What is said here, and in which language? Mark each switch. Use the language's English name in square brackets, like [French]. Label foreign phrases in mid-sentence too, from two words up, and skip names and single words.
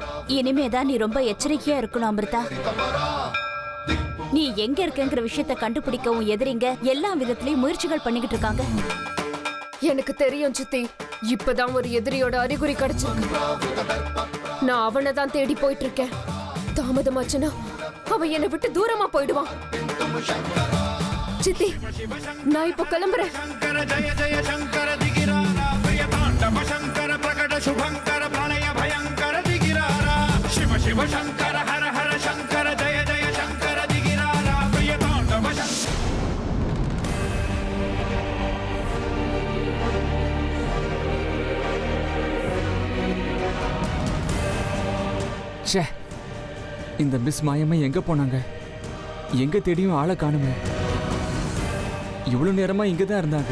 [Tamil] இனிமேதான் நீ ரொம்ப எச்சரிக்கையா இருக்கணும் அமிர்தா. நீ எங்க இருக்கங்கிற விஷயத்தை கண்டுபிடிக்க உன் எதிரிங்க எல்லா விதத்திலயும் முயற்சிகள் பண்ணிக்கிட்டு இருக்காங்க. எனக்கு தெரியும் சித்தி, இப்பதான் ஒரு எதிரியோட அறிகுறி கிடைச்சிருக்கு. நான் அவனை தான் தேடி போயிட்டு இருக்கேன். தாமதமாச்சுன்னா அவன் என்னை விட்டு தூரமா போயிடுவான். சித்தி, நான் இப்போ கிளம்புறேன். [Telugu] శంకర జయ జయ శంకర దిగిరారా ప్రియ తాండవ శంకర ప్రకట శుభంకర ప్రణయ భయంకర దిగిరారా శివ శివ శంకర హర హర శంకర జయ జయ శంకర దిగిరారా ప్రియ తాండవ శంకర. [Tamil] ச்சே, இந்த மிஸ் மாயம்மா எங்க போனாங்க? எங்க தேடியும் ஆளை காணுமே. இவ்வளவு நேரமா இங்க தான் இருந்தாங்க.